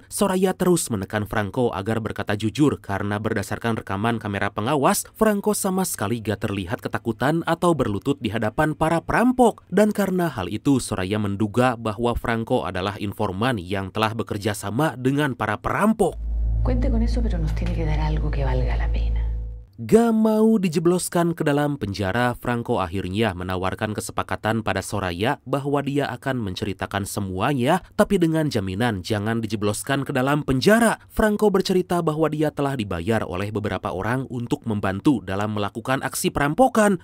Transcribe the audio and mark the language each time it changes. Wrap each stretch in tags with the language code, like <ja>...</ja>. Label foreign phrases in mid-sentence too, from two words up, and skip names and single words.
<id>Soraya terus menekan Franco agar berkata jujur karena berdasarkan rekaman kamera pengawas, Franco sama sekali gak terlihat ketakutan atau berlutut di hadapan para perampok. Dan karena hal itu, Soraya menduga bahwa Franco adalah informan yang telah bekerja sama dengan para perampok.</id> <es>Cuente con eso, pero nos tiene que dar algo que valga la pena.</es> <id>Gak mau dijebloskan ke dalam penjara, Franco akhirnya menawarkan kesepakatan pada Soraya bahwa dia akan menceritakan semuanya, tapi dengan jaminan jangan dijebloskan ke dalam penjara. Franco bercerita bahwa dia telah dibayar oleh beberapa orang untuk membantu dalam melakukan aksi perampokan.</id>